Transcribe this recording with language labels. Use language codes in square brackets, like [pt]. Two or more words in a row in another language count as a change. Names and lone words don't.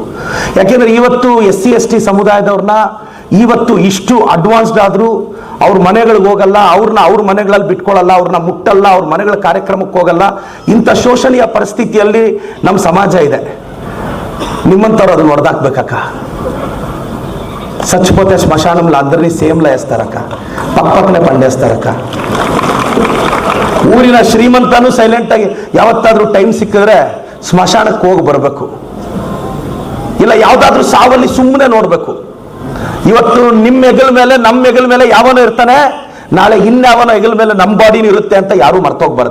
[kn] ಯಾಕೆಂದ್ರೆ ಇವತ್ತು SC ST ಸಮುದಾಯದವ್ರನ್ನ ಇವತ್ತು ಇಷ್ಟು ಅಡ್ವಾನ್ಸ್ಡ್ ಆದರೂ ಅವ್ರ ಮನೆಗಳಿಗೆ ಹೋಗಲ್ಲ, ಅವ್ರನ್ನ ಅವ್ರ ಮನೆಗಳಲ್ಲಿ ಬಿಟ್ಕೊಳ್ಳಲ್ಲ, ಅವ್ರನ್ನ ಮುಟ್ಟಲ್ಲ, ಅವ್ರ ಮನೆಗಳ ಕಾರ್ಯಕ್ರಮಕ್ಕೆ ಹೋಗಲ್ಲ. ಇಂಥ ಶೋಷಣೀಯ ಪರಿಸ್ಥಿತಿಯಲ್ಲಿ ನಮ್ಮ ಸಮಾಜ ಇದೆ. నిమ్మంతరు ಅದನ್ನ ಹೊಡೆದಾಕ್ಬೇಕಕ್ಕ. [te] చచ్చిపోతే శ్మశానంలో అందరినీ సేమ్లా వేస్తారక్క, పక్కనే పండేస్తారక్క. [kn] ಊರಿನ ಶ್ರೀಮಂತನು ಸೈಲೆಂಟ್ ಆಗಿ ಯಾವತ್ತಾದ್ರೂ ಟೈಮ್ ಸಿಕ್ಕಿದ್ರೆ ಸ್ಮಶಾನಕ್ಕೆ ಹೋಗಿ ಬರಬೇಕು. ಇಲ್ಲ ಯಾವ್ದಾದ್ರೂ ಸಾವಲ್ಲಿ ಸುಮ್ಮನೆ ನೋಡ್ಬೇಕು. ಇವತ್ತು ನಿಮ್ಮ ಹೆಗಲ ಮೇಲೆ, ನಮ್ಮ ಹೆಗಲ ಮೇಲೆ ಯಾವನೋ ಇರ್ತಾನೆ, ನಾಳೆ ಇನ್ಯಾವನೋ ಹೆಗಲ ಮೇಲೆ ನಮ್ಮ ಬಾಡಿನೂ ಇರುತ್ತೆ ಅಂತ ಯಾರು ಮರ್ತೋಗ್ಬಾರ್ದು.